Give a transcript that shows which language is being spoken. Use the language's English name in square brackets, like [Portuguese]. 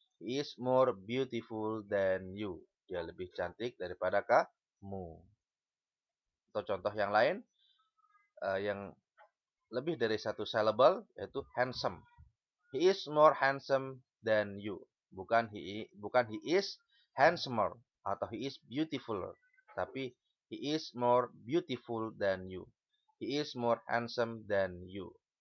[English] He is more beautiful than you. [Indonesian] Dia lebih cantik daripada kamu. Atau contoh yang lain, yang lebih dari satu syllable, yaitu handsome. [English] He is more handsome than you. Bukan he is handsomer atau he is beautifuler, tapi he is more beautiful than you. He is more handsome than you.